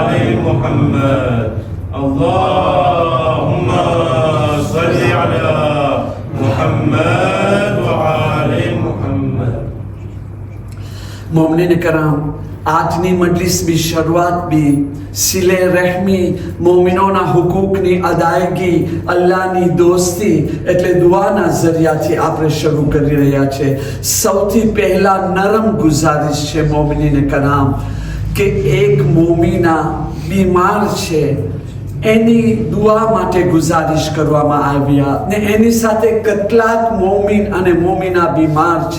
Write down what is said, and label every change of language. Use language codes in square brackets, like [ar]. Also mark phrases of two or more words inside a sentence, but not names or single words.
[ar] محمد اللهم صل على محمد وآل محمد. [ur] مومن کرام, [gu] આજની મજલિસની શરૂઆત બી સિલે રહેમી, મોમિનોના હુકૂકની અદાયગી, અલ્લાહની દોસ્તી એટલે દુઆના જરિયાથી આપણે શરૂ કરી રહ્યા છે. સૌથી પહેલા નરમ ગુજારિશ છે મોમિનીને કરામ કે એક મોમિના બીમાર છે, એની દુઆ માટે ગુજારિશ કરવામાં આવ્યા ને એની સાથે કેટલાક મોમિન અને મોમિના બીમાર છે.